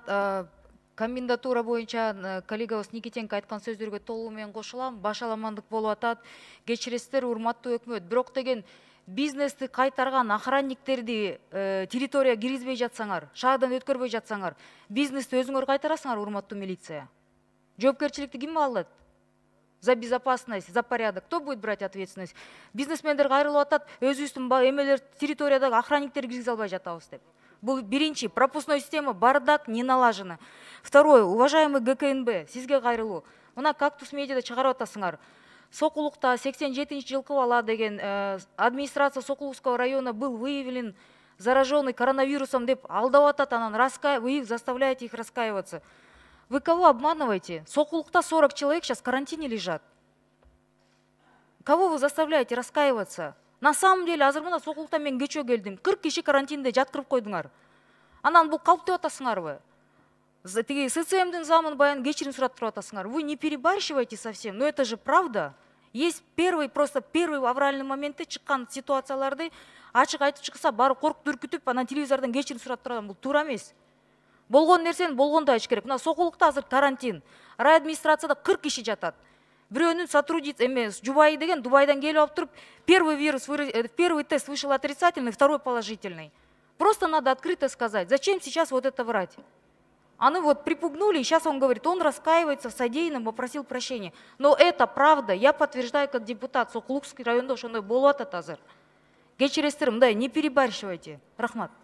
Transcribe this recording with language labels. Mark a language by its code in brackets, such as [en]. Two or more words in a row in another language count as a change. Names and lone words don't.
[ky] Комендатура боюнча коллегабыз Никитенко айткан сөздөргө толугу менен кошулам. Башаламандык болуп атат. Кечиресиздер, урматтуу өкмөт. Бирок деген бизнести кайтарган охранниктерди территорияга киргизбей жатсаңар, шаардан өткөрбөй жатсаңар, бизнести өзүңөр кайтарасыңар, урматтуу милиция. Жоопкерчиликти ким алат? [ru] За безопасность, за порядок. Кто будет брать ответственность? [ky] Бизнесмендер кайрылып атат, өзүбүздүн эмелер территориядагы охранниктерди киргизе албай жатабыз деп. Бұл биринчи, [ru] пропускной система бардак, не налажена. Второе, уважаемый ГКНБ, [ky] сизге кайрылуу. Мына Кактус медиада чыгарып атасыңар. Сокулукта 87-нчи жылкы бала деген [ru] администрация Сокулукского района был выявлен зараженный коронавирусом [ky] деп алдап атат, анан [ru] вы их заставляете их раскаиваться. Вы кого обманываете? Сокулукта 40 человек сейчас в карантине лежат. Кого вы заставляете раскаиваться? На самом деле, [ky] азыр мына Сокулукта мен кечөө келдим. 40 киши карантинде жаткырып койдуңар. Анан бул калп деп атасыңарбы? Тиги СЦМдин замын баян кечирим сурап туруп атасыңар. [ru] Вы не перебарщивайте совсем. Но это же правда. Есть первый авральный [ky] моментте чыккан ситуацияларды ачык айтып чыкса, бары коркуп үркүтүп, анан телевизордон кечирим сурап турган бул туура эмес. Болгон нерсени болгондой айтыш керек. Мына Сокулукта азыр карантин. Райадминистрацияда 40 киши жатат. Бирөөнүн сотрудница эмес, жубайы деген Дубайдан келип алып туруп, [ru] первый тест вышел отрицательный, второй положительный. Просто надо открыто сказать, зачем сейчас вот это врать? Они вот припугнули, и сейчас он говорит, он раскаивается в содеянном, попросил прощения. Но это правда, я подтверждаю как депутат Сокулукский [ky] районда, ошондой болуп атат азыр. Кечиресиздер, мындай [ru] не перебарщивайте. [ky] Рахмат.